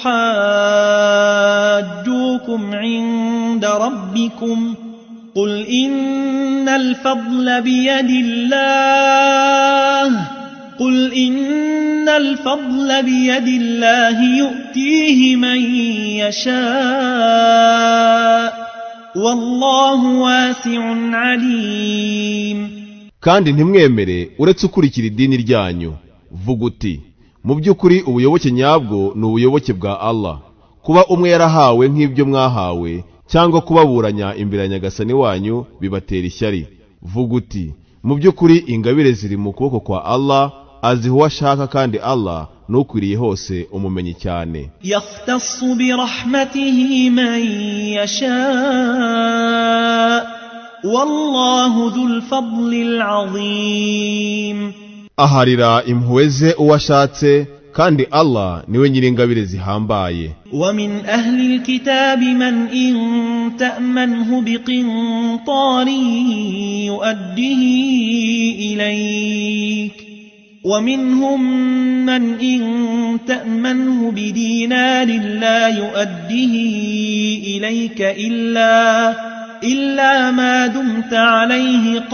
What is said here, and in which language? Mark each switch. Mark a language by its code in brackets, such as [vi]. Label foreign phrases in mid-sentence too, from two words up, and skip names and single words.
[ar] يحاجوكم عند ربكم قل إن الفضل بيد الله يؤتيه من يشاء والله واسع عليم. [rw] Kandi ntimwemere uretse ukurikira idini ryanyu. Vuga uti, mu by'ukuri ubuyoboke nyabwo ni ubuyoboke bwa Allah. Kuba umwe yarahawe nk'ibyo mwahawe, cyangwa kubaburanya imbere ya Nyagasani wanyu bibatera ishyari. Vuga uti, mu by'ukuri ingabire ziri mu kuboko kwa Allah, aziha uwo ashaka, kandi Allah nukwiriye hose umumenyi cyane. [ar] يختص برحمته من يشاء والله ذو الفضل العظيم. [rw] Aharira impuhwe ze uwo ashatse, kandi Allah niwe nyir'ingabire zihambaye. [ar] ومن أهل الكتاب من إن تأمنه بقنطار يؤديه إليك ومنهم من إن تأمنه بدينار لا يؤديه إليك إلا ما دمت عليه